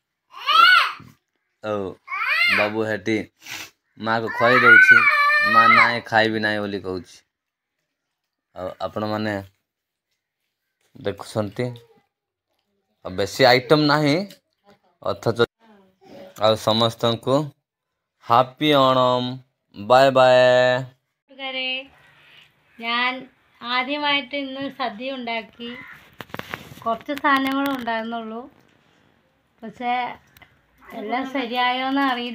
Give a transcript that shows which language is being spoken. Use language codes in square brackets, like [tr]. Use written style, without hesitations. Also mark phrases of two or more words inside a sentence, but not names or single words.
[or] ଆଉ ବାବୁ ହେଠି ମାଆକୁ ଖୁଆଇ ଦେଉଛି, ମା ନାହିଁ ଖାଇବି ନାହିଁ ବୋଲି କହୁଛି। ଆଉ ଆପଣମାନେ ଦେଖୁଛନ୍ତି, ଆଉ ବେଶୀ ଆଇଟମ୍ ନାହିଁ, ଅଥଚ ଆଉ ସମସ୍ତଙ୍କୁ ഹാപ്പി ഓണം. [en] bye bye. [ml] ഞാൻ ആദ്യമായിട്ട് ഇന്ന് സദ്യ ഉണ്ടാക്കി. കുറച്ച് സാധനങ്ങളും ഉണ്ടായിരുന്നുള്ളൂ, പക്ഷേ എല്ലാം ശരിയായോന്ന് അറിയില്ല.